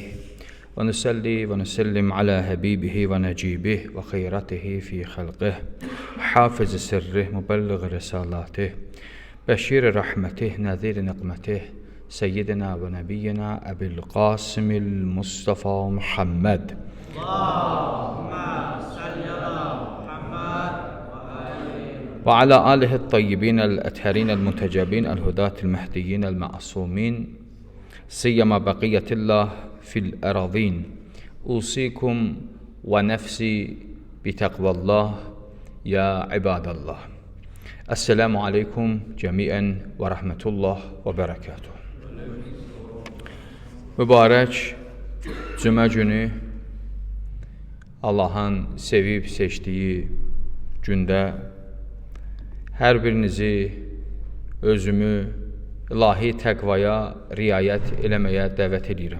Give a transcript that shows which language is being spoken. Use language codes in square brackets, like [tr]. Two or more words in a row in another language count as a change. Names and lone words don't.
[ar] ونصلي ونسلم على حبيبه ونجيبه وخيرته في خلقه. حافظ سره مبلغ رسالاته. بشير رحمته نذير نقمته سيدنا ونبينا أبي القاسم المصطفى محمد. وعلى آله الطيبين الأطهرين المنتجبين الهداة المهديين المعصومين سيما بقية الله في الأراضين أوصيكم ونفسي بتقوى الله يا عباد الله. السلام عليكم جميعا ورحمة الله وبركاته. [az] Mübarək Cümə günü Allah'ın sevib seçdiyi gündə hər birinizi özümü ilahi təqvaya riayət eləməyə dəvət edirəm.